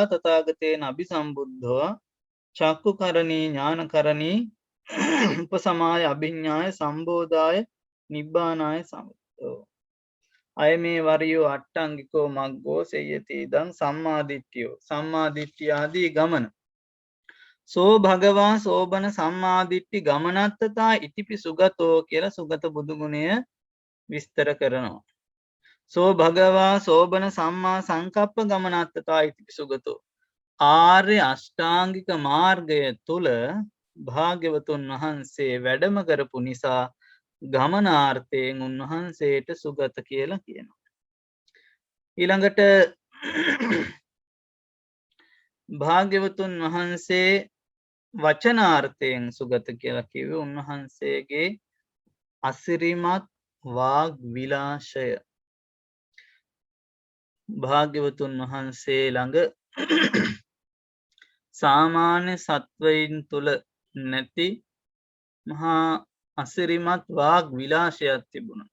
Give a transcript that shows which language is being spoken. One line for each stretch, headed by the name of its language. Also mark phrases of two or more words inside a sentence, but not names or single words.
Pali: තථාගතේන අභිසම්බුද්ධෝ චක්කුකරණී ඥානකරණී උපසමාය අභිඤ්ඤාය සම්බෝධාය නිබ්බානාය සමුත්තෝ අය මේ වරියෝ අට්ටංගිකෝ මග්ගෝ සෙය්‍යති ඉදං සම්මාදිට්ඨියෝ සම්මාදිට්ඨිය ආදී ගමන සෝ භගවා සෝබන සම්මාදිට්ඨි ගමනත්තතා ඉතිපි සුගතෝ
Sinhala: කියලා සුගත බුදුගුණය විස්තර කරනවා.
Pali: සෝ භගවා සෝබන සම්මා සංකප්ප ගමනත්තතා ඉතිපි සුගතෝ
Sinhala: ආර්ය අෂ්ටාංගික මාර්ගය තුල භාග්‍යවතුන් වහන්සේ වැඩම කරපු නිසා ගමනාර්ථයෙන් උන්වහන්සේට සුගත කියලා කියනවා. ඊළඟට භාග්‍යවතුන් වහන්සේ වචනාර්ථයෙන් සුගත කියලා කිව්වේ උන්වහන්සේගේ අසිරිමත් වාග් විලාශය භාග්‍යවතුන් වහන්සේ ළඟ සාමාන්‍ය සත්වයින් තුළ නැති මහා අසිරිමත් වාග් විලාශයක් තිබුණා.